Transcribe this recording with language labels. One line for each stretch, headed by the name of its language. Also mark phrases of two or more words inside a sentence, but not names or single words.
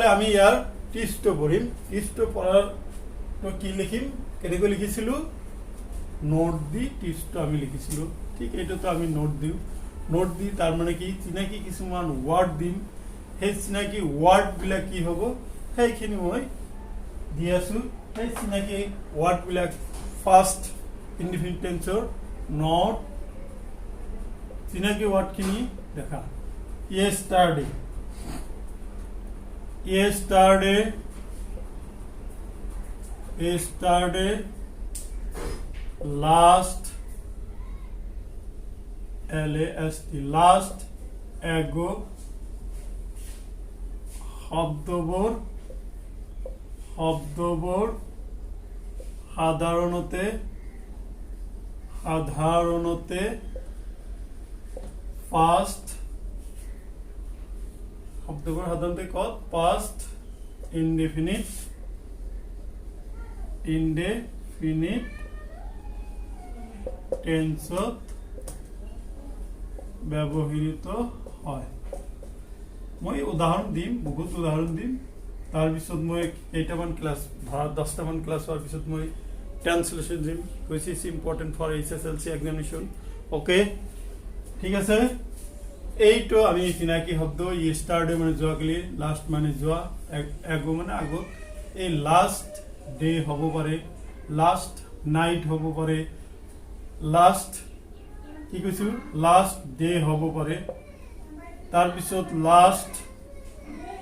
Assamese: আমি ইয়াৰ টিপসটো পঢ়িম টিপসটো পঢ়াৰ তো কি লিখিম কেনেকৈ লিখিছিলো নোট দি টিপসটো আমি লিখিছিলো ঠিক এইটো তো আমি নোট দি তাৰ মানে কি চিনাকি কিছুমান ওয়ার্ড দিম সেই চিনাকি ওয়ার্ড বিলাক কি হ'ব সেইখিনি মই দি আছো সেই চিনাকি ওয়ার্ড বিলাক
English: first indefinite tense
Assamese: নট চিনাকি ওয়ার্ড খিনি দেখা
English: yesterday last last ago
Assamese: শব্দবোৰ সাধাৰণতে past শব্দবোৰ সাধাৰণতে কত
English: past indefinite
Assamese: টেন্সত ব্যবহৃত হয় মই উদাহৰণ দিম বহুত উদাহৰণ দিম তাৰ পিছত মই কেইটামান ক্লাস 10টামান ক্লাস হোৱাৰ পিছত মই ট্ৰান্সলেশন দিম which
English: is important for SSLC examination okay
Assamese: ঠিক আছে এইটো আমি চিনাকি শব্দ yesterday মানে যোৱাকালি লাস্ট মানে যোৱা ago মানে আগত এই
English: last day
Assamese: হ'ব পাৰে
English: last night
Assamese: হ'ব পাৰে লাস্ট কি কৈছো
English: last day
Assamese: হ'ব পাৰে তাৰ পিছত